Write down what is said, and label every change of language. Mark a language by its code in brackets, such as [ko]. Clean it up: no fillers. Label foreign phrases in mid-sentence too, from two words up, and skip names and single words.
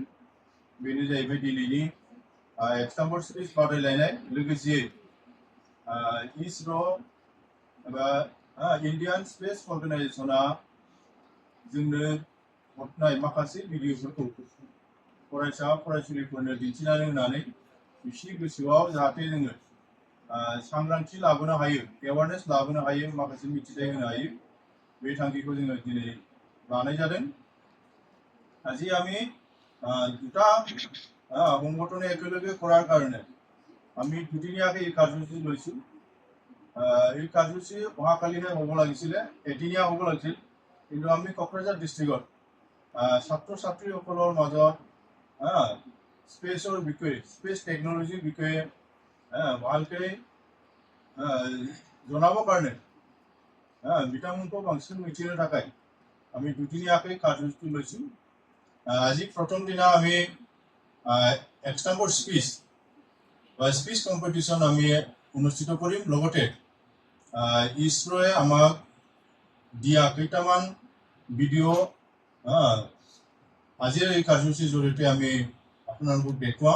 [brx] बेनो जाहैबाय दिनैनि [en] extempore speech [brx] बादायलायनाय, लोगोसेयै इसर' एबा इन्डियान स्पेस अर्गानाइजेसना जोंनो हरनाय माखासे भिडिअफोरखौ फरायसा फरायसुलिफोरनो दिन्थिनानै होनानै बिसोरनि गोसोआव जाहाथे जोङो सांग्रांथि लाबोनो हायो, एवारनेस लाबोनो हायो, माखासे मिथिनाय होनो हायो, बे थांखिखौ जोङो दिनै लानाय जादों। [as] আজি আমি দুটা সংগঠনে একেলগে কৰাৰ কাৰণে আমি দুদিনীয়াকৈ এই কাৰ্যসূচী লৈছোঁ। এই কাৰ্যসূচী অহাকালিহে হ'ব লাগিছিলে, এদিনীয়া হ'ব লাগিছিল, কিন্তু আমি কক্ৰাঝাৰ ডিষ্ট্ৰিক্টত ছাত্ৰ ছাত্ৰীসকলৰ মাজত স্পেচৰ বিষয়ে, [en] space technology [as] বিষয়ে ভালকৈ জনাবৰ কাৰণে [brx] बिथांमोनखौ बांसिन मिथिनो थाखाय [as] আমি দুদিনীয়াকৈ কাৰ্যসূচী লৈছোঁ। আজি প্ৰথম দিনা আমি [en] extempore speech [as] বা [en] speech competition [as] আমি অনুষ্ঠিত কৰিম। লগতে ইছৰ'য়ে আমাক দিয়া কেইটামান ভিডিঅ' আজিৰ এই কাৰ্যসূচীৰ জৰিয়তে আমি আপোনালোকক দেখুৱাম।